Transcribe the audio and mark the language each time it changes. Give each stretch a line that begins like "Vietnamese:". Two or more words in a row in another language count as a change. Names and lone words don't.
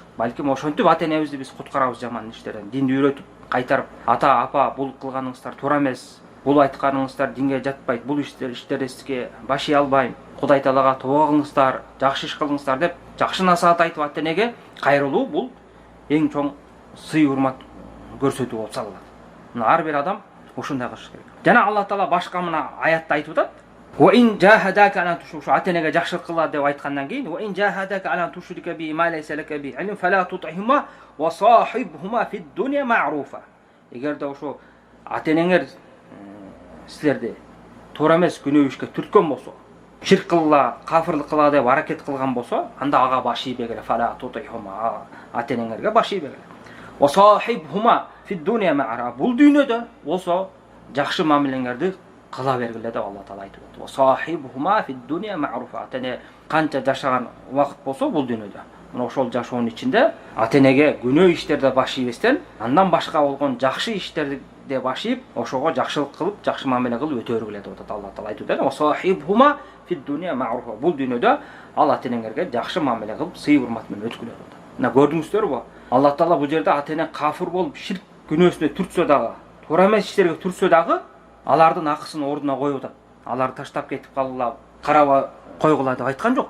Kyrgyz: Балким ошентип ата энебизди биз куткарабыз жаман иштерден, динди үйрөтүп, кайтарып, ата, апа, бул кылганыңыздар туура эмес, бул айтканыңыздар динге жатпайт, бул иштерибизге баш ий албайм, Кудай Таалага тобо кылыңыздар, жакшы иш кылыңыздар деп жакшы насаат айтып ата энеге кайрылуу бул эң чоң сый урмат көрсөтүү болуп саналат. Мына ар бир адам ушундай кылыш керек. Жана Алла Таала башка мына аятта айтып атат:
Arabic: "وإن جاهداك أن تشو",
Kyrgyz: ата энеге жакшылык кыла деп айткандан кийин
Arabic: "وإن جاهداك أن تشرك بما ليس لك به علم فلا تطعهما وصاحبهما في الدنيا معروفا".
Kyrgyz: Эгерде ошо ата энеңер силерди туура эмес күнөө ишке түрткөн болсо, ширк кылла, кафырлык кыла деп аракет кылган болсо, анда ага баш ийбе керек.
Arabic: فلا تطعهما,
Kyrgyz: ата энеңерге баш ийбе керек.
Arabic: وصاحبهما في الدنيا معروفا.
Kyrgyz: Бул дүйнөдө болсо жакшы мамилеңерди кыла бергиле деп Алла Таала айтып атат.
Arabic: وصاحبهما في الدنيا معروفا.
Kyrgyz: Ата эне канча жашаган убакыт болсо бул дүйнөдө, мына ошол жашоонун ичинде ата энеге күнөө иштерде баш ийбестен, андан башка болгон жакшы иштерди баш ийип, ошого жакшылык кылып, жакшы мамиле кылып өтө бергиле деп атат Алла Таала айтып атат.
Arabic: وصاحبهما في الدنيا معروفا.
Kyrgyz: Бул дүйнөдө ал ата энеңерге жакшы мамиле кылып, сый урмат менен өткүлө деп атат. Мына көрдүңүздөрбү? Алла Таала бул жерде ата эне кафыр болуп, ширк күнөөсүнө түртсө дагы, туура эмес иштерге түртсө дагы, алардын акысын ордуна коюп атат. Алар таштап кетип калгыла, караба койгула деп айткан жок.